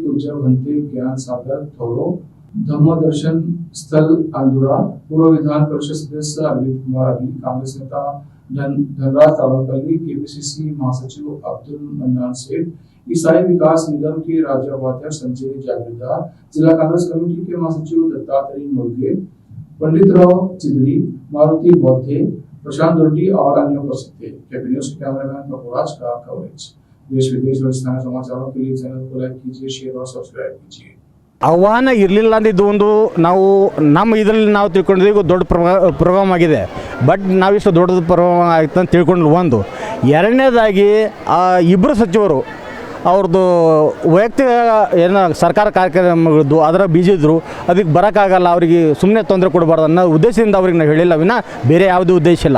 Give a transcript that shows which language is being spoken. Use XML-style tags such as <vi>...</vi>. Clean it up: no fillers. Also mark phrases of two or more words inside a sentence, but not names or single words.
<hi>पूज्य भंते ज्ञान सागर थोरो, धम्म दर्शन स्थल अंदुरा, पूर्व विधान परिषद सदस्य अरविंद कुमार अरली, कांग्रेस नेता धनराज तावलपल्ली, केपीसीसी महासचिव अब्दुल मन्नान सेठ, ईसाई विकास निगम के राज्य उपाध्यक्ष संजय जागीरदार, जिला कांग्रेस कमेटी के महासचिव दत्तात्रेय मुर्गे, पंडित राव चिदरी, मारुति बौद्धे, प्रशांत दुर्डी और अन्य उपस्थित थे। केपी न्यूज के कैमरामैन पपुराज का कवरेज। देश विदेश और स्थानीय समाचारों के लिए चैनल को लाइक कीजिए, शेयर और सब्सक्राइब कीजिए।</hi> <kn>ಆಹ್ವಾನ ಇರಲಿಲ್ಲ ಅಂದಿದ್ದು ಒಂದು ನಾವು ನಮ್ಮ ಇದರಲ್ಲಿ ನಾವು ತಿಳ್ಕೊಂಡಿದ್ದೀವಿ ದೊಡ್ಡ ಪ್ರೋಗ್ರಾಮ್ ಆಗಿದೆ. ಬಟ್ ನಾವಿಷ್ಟು ದೊಡ್ಡದು ಪ್ರೋಗ್ರಾಮ್ ಆಯ್ತು ಅಂತ ತಿಳ್ಕೊಂಡು ಒಂದು. ಎರಡನೇದಾಗಿ ಇಬ್ಬರು ಸಚಿವರು ಅವ್ರದ್ದು ವೈಯಕ್ತಿಕ ಏನೋ ಸರ್ಕಾರ ಕಾರ್ಯಕ್ರಮಗಳದ್ದು ಅದರ ಬಿಜಿ ಇದ್ದರು, ಅದಕ್ಕೆ ಬರೋಕ್ಕಾಗಲ್ಲ, ಅವರಿಗೆ ಸುಮ್ಮನೆ ತೊಂದರೆ ಕೊಡಬಾರ್ದು ಅನ್ನೋ ಉದ್ದೇಶದಿಂದ ಅವ್ರಿಗೆ ನಾವು ಹೇಳಿಲ್ಲ ವಿನ ಬೇರೆ ಯಾವುದೇ ಉದ್ದೇಶ ಇಲ್ಲ.</kn>